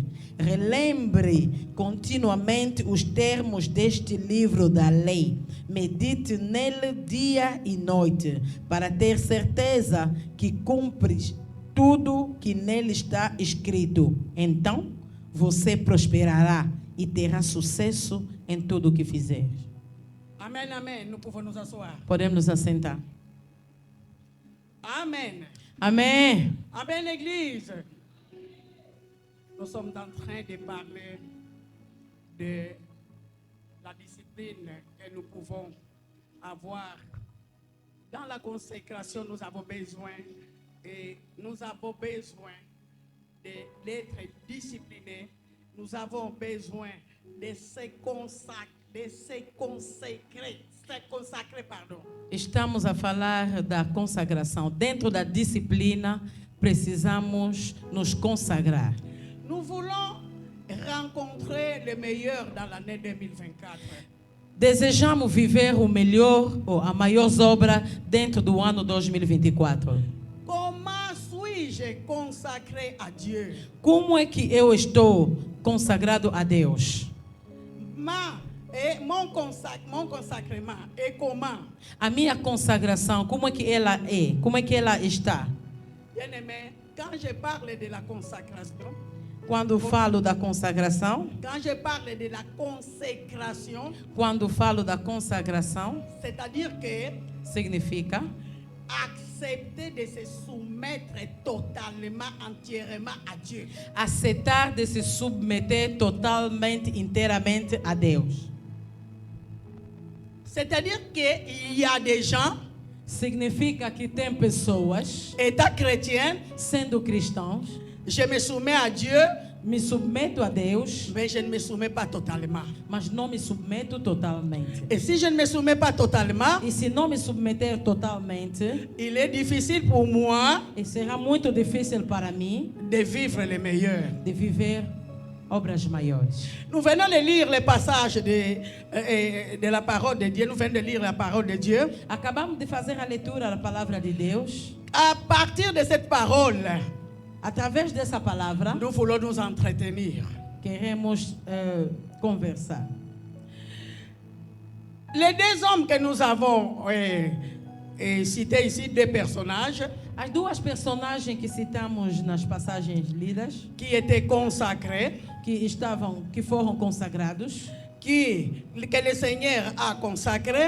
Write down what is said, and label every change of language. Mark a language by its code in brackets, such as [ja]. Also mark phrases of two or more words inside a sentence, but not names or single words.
[pt] Relembre continuamente os termos deste livro da lei. Medite nele dia e noite, para ter certeza que cumpres tudo que nele está escrito. Então, você prosperará e terá sucesso em tudo o que fizer. Amen, amen. [fr] Nous pouvons nous asseoir. [pt] Podemos nos assentar. Amen. Amém. [fr] Amen, Église. Nous sommes en train de parler de la discipline que nous pouvons avoir. Dans la consécration, nous avons besoin d'être disciplinés. Nous avons besoin de se consacrer, pardon. [pt] Estamos a falar da consagração. Dentro da disciplina, precisamos nos consagrar. [fr] Nous voulons rencontrer le meilleur dans l'année 2024. [pt] Desejamos viver o melhor ou a maior obra dentro do ano 2024. [fr] Comment suis-je consacré à Dieu? [pt] Como é que eu estou consagrado a Deus? [fr] Mon consacrement est comment? [pt] A minha consagração, como é que ela é? Como é que ela está? [fr] Bien-aimé, quand je parle de la consacration, [pt] Quando falo da consagração, [fr] quand je parle de la consécration, [pt] quando falo da consagração, [fr] c'est-à-dire que [pt] significa [fr] accepter de se soumettre totalement, entièrement à Dieu. [pt] aceitar de se submeter totalmente, inteiramente a Deus. [fr] C'est-à-dire qu'il y a des gens, [pt] Significa que tem pessoas, [fr] étant chrétiens, [pt] sendo cristãos, [fr] je me soumets à Dieu, [pt] me submeto a Deus, [fr] mais je ne me soumets pas totalement. [pt] mas não me submeto totalmente. [fr] Et si je ne me soumets pas totalement, [pt] E se não me submeter totalmente, [fr] il est difficile pour moi [pt] e será muito difícil para mim [fr] de vivre le meilleur. [pt] de viver obras maiores. [fr] Nous venons de lire les passages de la parole de Dieu. Nous venons de lire la parole de Dieu. [pt] Acabamos de fazer a leitura da palavra de Deus. [fr] À partir de cette parole, [pt] Através dessa palavra, [fr] nous voulons nous entretenir. [pt] queremos conversar. [fr] Les deux hommes que nous avons cités ici, deux personnages [pt] As duas personagens que citamos nas passagens lidas, [fr] qui étaient consacrés, [pt] que foram consagrados, [fr] que le Seigneur a consacré,